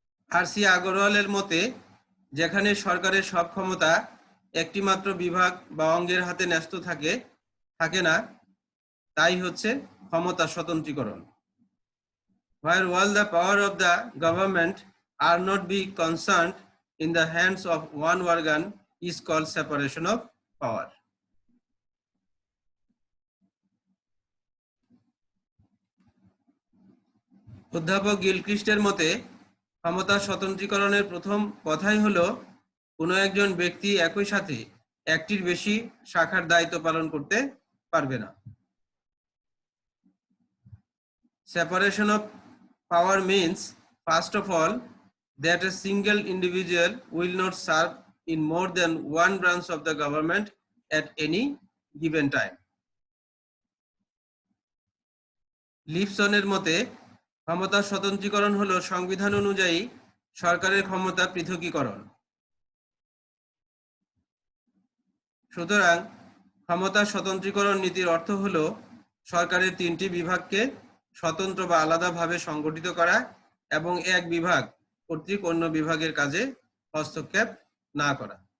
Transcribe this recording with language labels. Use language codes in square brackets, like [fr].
[bn] R C. আগরওয়ালের মতে, যেখানে সরকারের সব ক্ষমতা একটি মাত্র বিভাগ বা অঙ্গের হাতে ন্যস্ত থাকে না, তাই হচ্ছে ক্ষমতা স্বতন্ত্রীকরণ। [en] Where all the power of the government are not be concerned in the hands of one organ is called separation of power. [bn] অধ্যাপক গিলক্রিস্টের মতে ক্ষমতা স্বতন্ত্রীকরণের প্রথম কথাই হলো কোনো একজন ব্যক্তি একই সাথে একটির বেশি শাখার দায়িত্ব পালন করতে পারবে না। [en] Separation of power means, first of all, that a single individual will not serve in more than one branch of the government at any given time. [bn] লিপসনের মতে ক্ষমতার স্বতন্ত্রীকরণ হলো সংবিধান অনুযায়ী সরকারের ক্ষমতা পৃথকীকরণ। সুতরাং ক্ষমতার স্বতন্ত্রীকরণ নীতির অর্থ হলো সরকারের তিনটি বিভাগকে স্বতন্ত্র বা আলাদাভাবে সংগঠিত করা এবং এক বিভাগ কর্তৃক অন্য বিভাগের কাজে হস্তক্ষেপ না করা।